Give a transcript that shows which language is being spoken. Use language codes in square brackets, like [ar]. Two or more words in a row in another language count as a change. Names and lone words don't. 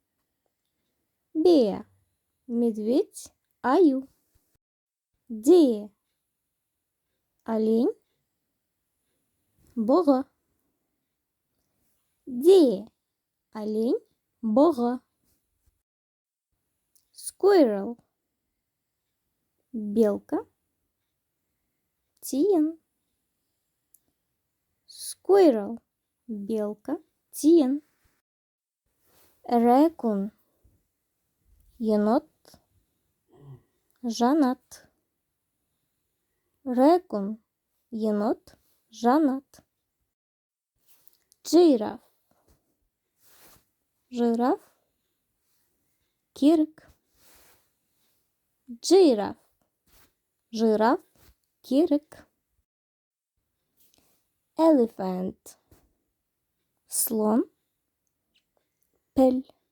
[en] Bear, медведь, аю. Deer, олень, бұғы. Deer, олень, бұғы. Squirrel, белка, тиін. Squirrel, белка, тиін. Raccoon, енот, жанат. Raccoon, енот, [kk] жанат. [en] Giraffe, жираф, керік. Giraffe, жираф, керік. Elephant, слон, піл.